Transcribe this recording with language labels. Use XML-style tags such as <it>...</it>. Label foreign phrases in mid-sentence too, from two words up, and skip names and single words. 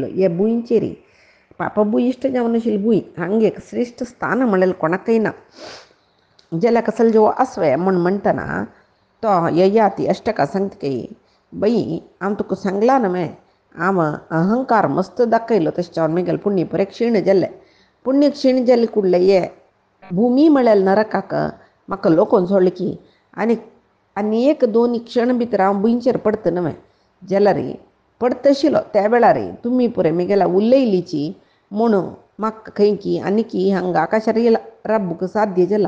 <kok>हे भुंयचेर पाप भुयिश्ट जावन आशिल्ली भुंय हांगा एक श्रेश्ठ स्थान म्हणलें कोणाकय ना. जाल्यार कसले जो आसवे म्हूण म्हणटना तो ययाती अष्टका सांगतकी, बाई हांव तुका सांगला न्हय, हांव अहंकार मस्त दाखयलो तशें जावन म्हगेलें पुण्य परे क्षीण जाल्लें. पुण्य क्षीण जाल्ले कुडले हे भुमी म्हळ्यार नरकाक म्हाका लोकून सोडलें की आनी एक दोन क्षण भितर हांव भुंयचेर पडता न्हय. जाल्यार पडता आशिल्लो त्या वेळार तुमी पळय म्हगेल्या उलयलीची म्हणून म्हाका खंय की आनी हांगा आकाशार राबूंक साध्य जाला.</kok>